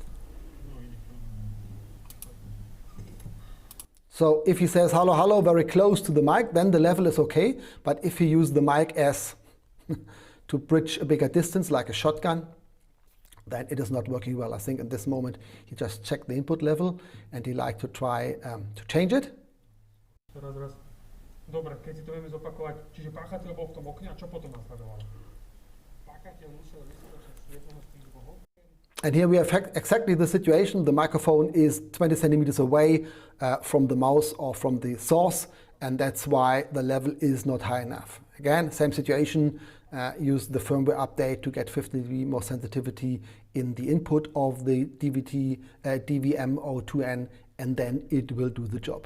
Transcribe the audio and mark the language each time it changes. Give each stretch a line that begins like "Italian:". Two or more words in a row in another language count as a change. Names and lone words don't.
English: So if he says hello, hello very close to the mic, then the level is okay. But if he uses the mic as to bridge a bigger distance, like a shotgun, then it is not working well. I think in this moment he just checked the input level and he like to try to change it.
Slovak: Raz. Dobre, keď si to vieme zopakovať, čiže páchateľ bol v tom okne a čo potom nasledovalo? Páchateľ musel vyskočiť z jedného z tých dvoch.
English: And here we have exactly the situation. The microphone is 20 centimeters away from the mouse or from the source, and that's why the level is not high enough. Again, same situation. Use the firmware update to get 50 dB more sensitivity in the input of the DWM-02N, and then it will do the job.